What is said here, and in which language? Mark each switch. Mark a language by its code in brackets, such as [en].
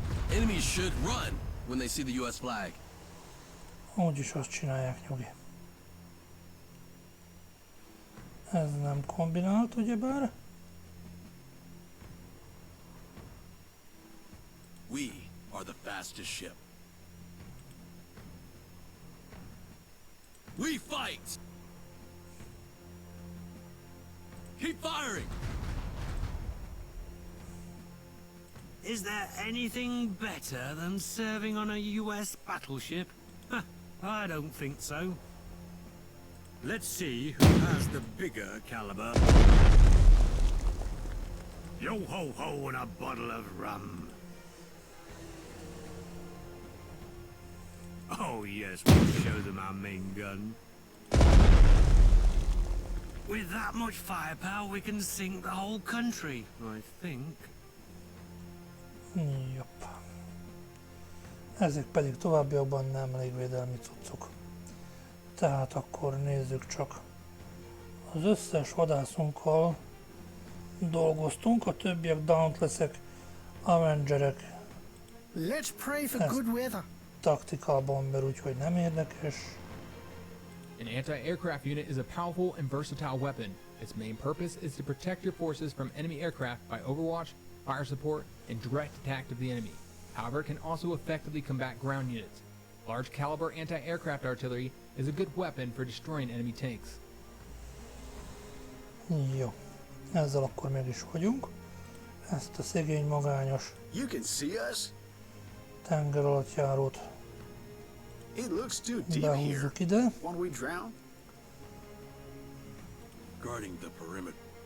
[en] Enemies should run when they see the US flag. [hu] Úgyis azt csinálják, nyugi. Ez nem kombinált, ugyebár? [en] We are the fastest ship. We fight! Keep firing! Is there anything better than serving on a US battleship? Huh, I don't think so. Let's see who has the bigger caliber. Yo ho ho and a bottle of rum. Oh yes, we'll show them our main gun. With that much firepower, we can sink the whole country, I think. [hu] Jobb. Ezek pedig továbbiakban nem légvédelmi cuccok. Tehát akkor nézzük csak. Az összes vadászunkkal dolgoztunk, a többiek Dauntlessek, Avengerek, [en] Let's pray for good weather. [hu] Tactical Bomber, úgyhogy nem érdekes. [en] An anti-aircraft unit is a powerful and versatile weapon. Its main purpose is to protect your forces from enemy aircraft by overwatch, fire support, and direct attack of the enemy. However, it can also effectively combat ground units. Large caliber anti-aircraft artillery is a good weapon for destroying enemy tanks. [hu] Jó, ezzel akkor meg is vagyunk. Ezt a szegény magányos [en] You can see us? [hu] tengeralattjárót [en] It looks too deep here. [hu] behúzzuk ide. [en] Won't we drown? Guarding the perimeter.